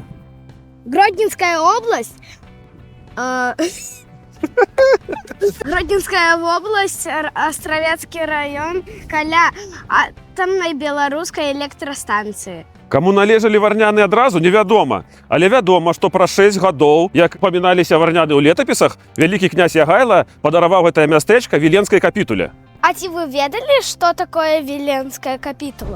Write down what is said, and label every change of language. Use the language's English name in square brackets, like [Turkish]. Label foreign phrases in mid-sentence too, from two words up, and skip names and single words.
[Russian] Гродненская область. Гродненская область, Островецкий район, [Belarusian] каля атамнай беларускай электрастанцыі. Каму належалі Варняны адразу, невядома. Але вядома, што праз 6 гадоў, як паміналіся Варняны ў летапісах, вялікі князь Ягайла падараваў гэтае мястэчка Віленскай капітуле. А ці вы ведалі, што такое Віленская капітула?